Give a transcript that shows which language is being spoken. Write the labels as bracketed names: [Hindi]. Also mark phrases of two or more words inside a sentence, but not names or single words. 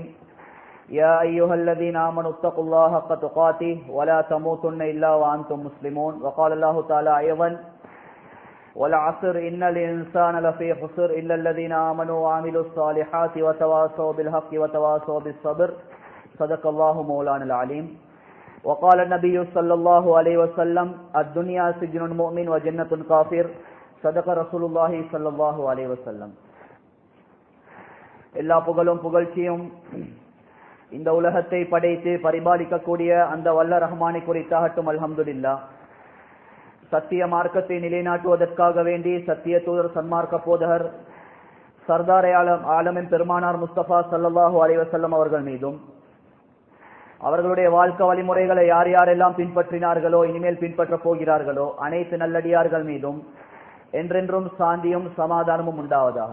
[Arabic] يا أيها الذين آمنوا اتقوا الله حق تقاته ولا تموتن إلا وأنتم مسلمون وقال الله تعالى أيضا والعصر إن الإنسان لفي خسر إلا الذين آمنوا وعملوا الصالحات وتواصوا بالحق وتواصوا بالصبر صدق الله مولانا العليم وقال النبي صلى الله عليه وسلم الدنيا سجن المؤمن وجنة الكافر صدق رسول الله صلى الله عليه وسلم. [Tamil] எல்லா புகழும் புகழ்ச்சியும் இந்த உலகத்தை படைத்து பரிபாலிக்கக்கூடிய அந்த வல்ல ரஹ்மானை குறித்தாகட்டும். அல்ஹம்துலில்லாஹ். சத்திய மார்க்கத்தை நிலைநாட்டுவதற்காக வேண்டி சத்திய தூதர் சன்மார்க்க போதகர் சர்தார் ஆலமின் பெருமானார் முஸ்தபா [Arabic] صلى الله عليه وسلم [Tamil] அவர்கள் மீதும் அவர்களுடைய வாழ்க்கை வழிமுறைகளை யார் யாரெல்லாம் பின்பற்றினார்களோ இனிமேல் பின்பற்ற போகிறார்களோ அனைத்து நல்லடியார்கள் மீதும் என்றென்றும் சாந்தியும் சமாதானமும் உண்டாவதாக.